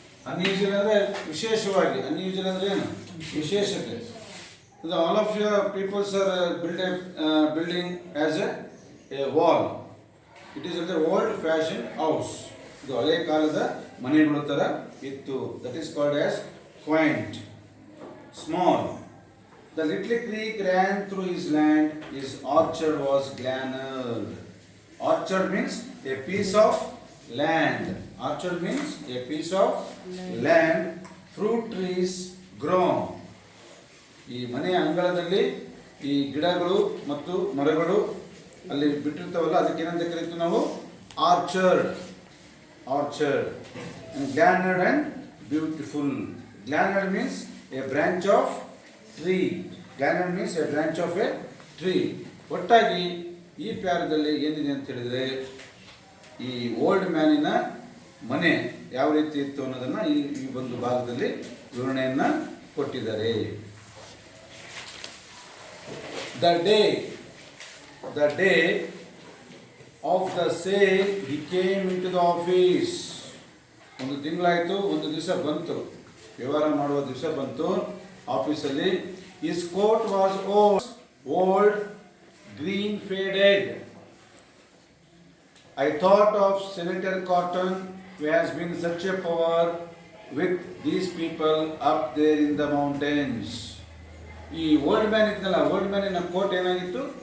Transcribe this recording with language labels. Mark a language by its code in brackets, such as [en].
[kn] Unusual ಅಂದರೆ ವಿಶೇಷವಾಗಿ. unusual ಅಂದರೆ ಏನು? ವಿಶೇಷತೆ. [en] All of your people are building as a wall. It is an old fashioned house. [kn] ಇದು ಹಳೆಯ ಕಾಲದ ಮನೆಗಳ ಥರ ಇತ್ತು. [en] That is called as quaint. Small. The little creek ran through his land. His orchard was granary. Orchard means a piece of land. Orchard means a piece of land. Fruit trees grown. [kn] ಈ ಮನೆಯ ಅಂಗಳದಲ್ಲಿ ಈ ಗಿಡಗಳು ಮತ್ತು ಮರಗಳು ಅಲ್ಲಿ ಬಿಟ್ಟಿರ್ತಾವಲ್ಲ, ಅದಕ್ಕೆ ಏನಂತ ಕರೀತೀವಿ ನಾವು? [en] Orchard. Orchard. And granary and beautiful. Granary means a branch of tree. Granary means a branch of a tree. [kn] ಒಟ್ಟಾಗಿ ಈ ಪ್ಯಾರದಲ್ಲಿ ಏನಿದೆ ಅಂತ ಹೇಳಿದರೆ, ಈ ಓಲ್ಡ್ ಮ್ಯಾನಿನ ಮನೆ ಯಾವ ರೀತಿ ಇತ್ತು ಅನ್ನೋದನ್ನು ಈ ಒಂದು ಭಾಗದಲ್ಲಿ ವಿವರಣೆಯನ್ನು ಕೊಟ್ಟಿದ್ದಾರೆ. [en] The day of the sale he came into the office. [kn] ಒಂದು ತಿಂಗಳಾಯಿತು, ಒಂದು ದಿವಸ ಬಂತು, ವ್ಯವಹಾರ ಮಾಡುವ ದಿವಸ ಬಂತು ಆಫೀಸಲ್ಲಿ. [en] His coat was old, green faded. I thought of Senator Cotton, who has been such a power with these people up there in the mountains. [kn] ಈ ಓಲ್ಡ್ ಮ್ಯಾನ್ ಇದ್ನಲ್ಲ, ಓಲ್ಡ್ ಮ್ಯಾನಿನ ಕೋಟ್ ಏನಾಗಿತ್ತು?